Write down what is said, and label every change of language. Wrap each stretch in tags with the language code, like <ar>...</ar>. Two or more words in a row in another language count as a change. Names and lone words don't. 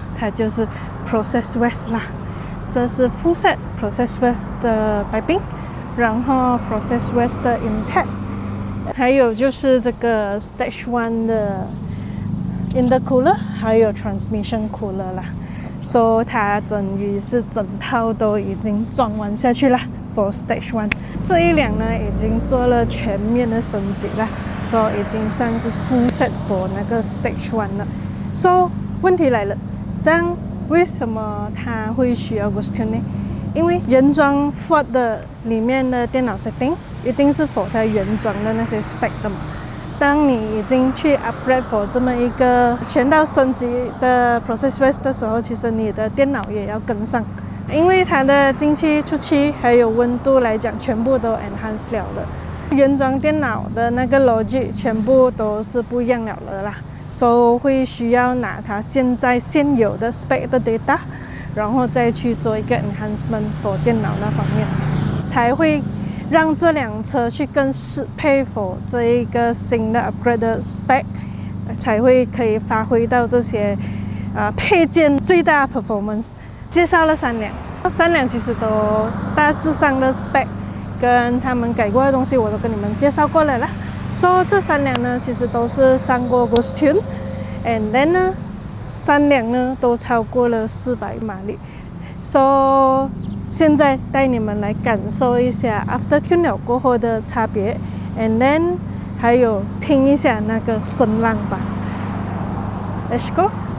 <zh>它就是 Process West 啦。這是</zh> <en>full set</en> <zh>Process West 的白冰，然後 Process West 的 Intake， 還有就是這個 Stage 1的Intercooler 還有</zh> <en>Transmission Cooler</en> <zh>啦，所以它等於是整套都已經裝完下去了。For Stage 1 這一輛呢，已經做了全面的升級了，所以已經算是</zh> <en>full set for</en> <zh>那個 Stage 1了。所以問題來了，這樣為什麼它會需要 Ghost Tune 呢？因為原裝 Ford 的裡面的電腦 setting 一定是 for 它原裝的那些 spec 的嘛。當你已經去</zh> <en>upgrade for</en> <zh>這麼一個全到升級的 Process West 的時候，其實你的電腦也要跟上，因為它的進氣、出氣還有溫度來講，全部都 enhance 了的。原裝電腦的那個 logic 全部都是不一樣了的啦，所以會需要拿它現有的 spec 的 data，然後再去做一個</zh> <en>enhancement for</en> <zh>電腦那方面，才會讓這輛車去更適配 for 這一個新的 upgrade 的 spec， 才會可以發揮到這些配件最大 performance。介紹了3輛其實都大致上的 spec 跟他們改過的東西我都跟你們介紹過了啦。所以這3輛呢其實都是上過 Ghost Tune，</zh> <en>and then</en> <zh>呢3輛呢都超過了400馬力。所以現在帶你們來感受一下</zh> <en>After Tune</en> <zh>了過後的差別 ，</zh> <en>and then</en> <zh>還有聽一下那個聲浪吧。</zh> <en>Let's go。</en>